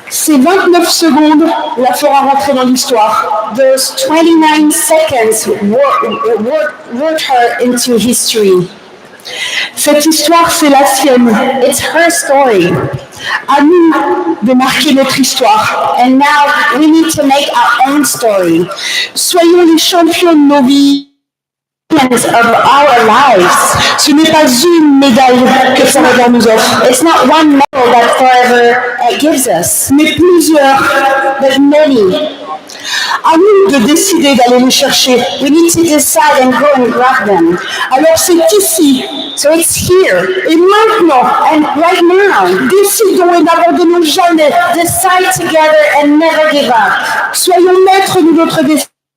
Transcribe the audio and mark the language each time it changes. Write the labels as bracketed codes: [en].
[fr] Ces 29 secondes la fera rentrer dans l'histoire. [en] Those 29 seconds wrote her into history. [fr] Cette histoire, c'est la sienne. [en] It's her story. [fr] À nous de marquer notre histoire. [en] And now we need to make our own story. [fr] Soyons les champions de nos vies. [en] Of our lives. [fr] Ce n'est pas une médaille que Forever nous offre. [en] It's not one medal that Forever gives us. [fr] Mais plusieurs, [en] but many. [fr] À nous de décider d'aller les chercher. [en] We need to decide and go and grab them. [fr] Alors c'est ici. [en] So it's here. [fr] Et maintenant, [en] and right now, [fr] décidons et n'abandonnons jamais. [en] Decide together and never give up. [fr] Soyons maîtres de notre destin.